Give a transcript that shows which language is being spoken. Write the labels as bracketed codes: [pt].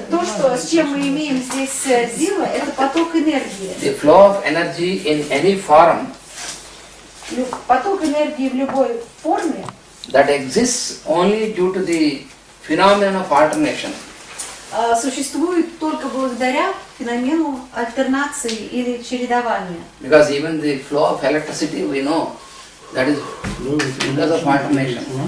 [ru] то, что, с чем мы имеем здесь дело, это поток энергии. [en] The flow of energy in any form [ru] Поток энергии в любой форме, [en] that exists only due to the phenomenon of alternation. [ru] существует только благодаря феномену альтернации или чередования. [en] Because even the flow of electricity, we know that is because of alternation.